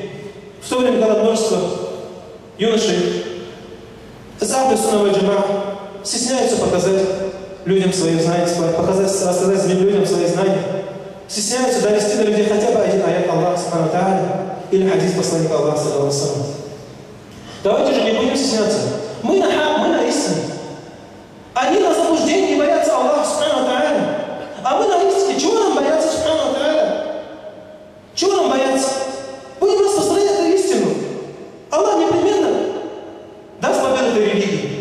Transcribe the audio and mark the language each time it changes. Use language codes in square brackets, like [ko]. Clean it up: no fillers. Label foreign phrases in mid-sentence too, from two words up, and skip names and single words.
[ru] В то время, когда множество юношей из [ar] أهل السنة والجماعة [ru] стесняются показать людям свои знания, рассказать людям свои знания, стесняются довести до людей хотя бы один аят [ar] الله سبحانه وتعالى [ru] или хадис посланника Аллаха [ar] صلى الله عليه وسلم. [ru] Давайте же не будем стесняться. Мы на хак, мы на истине. Они на заблуждении боятся [ar] الله سبحانه وتعالى. [ru] А мы на истине. Чего нам бояться [ar] سبحانه وتعالى? [ru] Чего нам бояться? Будем распространять эту истину. Аллах непременно даст победу этой религии.